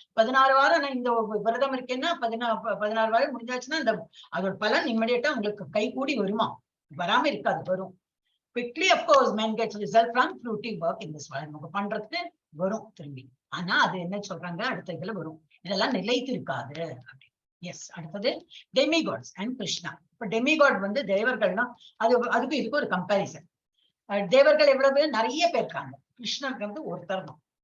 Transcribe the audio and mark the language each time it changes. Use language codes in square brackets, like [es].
[ta] 16 வாரம் நான் இந்த விரதம் இருக்கேன்னா 16 வாரம் முடிஞ்சாச்சுன்னா அந்த அதோட பலன் இம்மிடியேட்டா உங்களுக்கு கை கூடி வருமா? வராம இருக்காது, வரும். [en] Quickly, of course, men get result from fruitive work in this world. [ta] நமக்கு பண்றதுக்கு வரும் திரும்பி. ஆனா அது என்ன சொல்றாங்க, அடுத்த இதுல வரும், இதெல்லாம் நிலைத்து இருக்காது. எஸ், அடுத்தது [en] Demigods and Krishna. [ta] இப்ப டெமிகாட் வந்து தேவர்கள்லாம் அதுக்கு இதுக்கு ஒரு கம்பேரிசன். தேவர்கள் எவ்வளவு நிறைய பேர் இருக்காங்க, கிருஷ்ணருக்கு வந்து ஒருத்தர் தான்.